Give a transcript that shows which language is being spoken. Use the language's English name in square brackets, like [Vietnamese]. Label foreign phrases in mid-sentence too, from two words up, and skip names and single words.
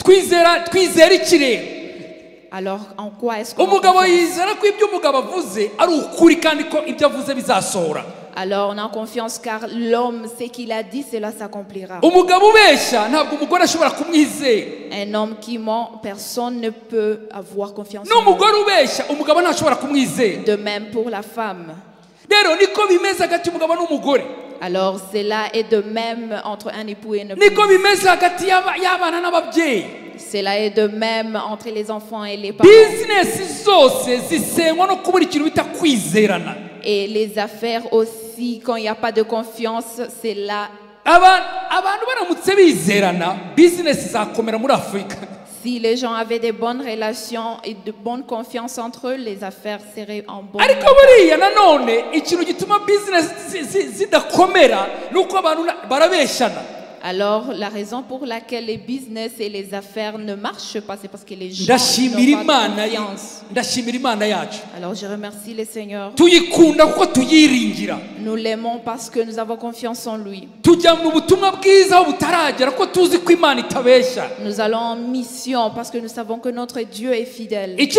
[Kinyarwanda] Twizera ikirere. [French] Alors en quoi est-ce que [Kinyarwanda] umugabo yizera ko ibyo umugabo avuze ari ukuri kandi ko ibyo avuze bizasohora? [French] Alors on a confiance car l'homme ce qu'il a dit cela s'accomplira. [Kinyarwanda] Umugabo ubeshya ntabwo umugore ashobora kumwizera. [French] Un homme qui ment, personne ne peut avoir confiance. [Kinyarwanda] N'umugore ubeshya umugabo ntashobora kumwizera. [French] De même pour la femme. [Kinyarwanda] Rero niko bimeze hagati y'umugabo n'umugore. [French] Alors cela est de même entre un époux et une épouse. [Kinyarwanda] Niko bimeze hagati y'abana n'ababyeyi. [French] Cela est de même entre les enfants et les parents. [Kinyarwanda] Business zose zisenywa no kubura ikintu bita kwizerana. [French] Et les affaires aussi, quand il n'y a pas de confiance, c'est là. [Kinyarwanda] abantu baramutse bizerana business zakomera muri Afrika. [French] Si les gens avaient de bonnes relations et de bonne confiance entre eux, les affaires seraient en bonne. [Kinyarwanda] Ariko buriya nanone ikintu gituma business zidakomera nuko abantu barabeshana. [French] Alors, la raison pour laquelle les business et les affaires ne marchent pas, c'est parce que les gens n'ont pas de confiance. Alors, je remercie le Seigneur. Nous l'aimons parce que nous avons confiance en lui. Nous allons en mission parce que nous savons que notre Dieu est fidèle.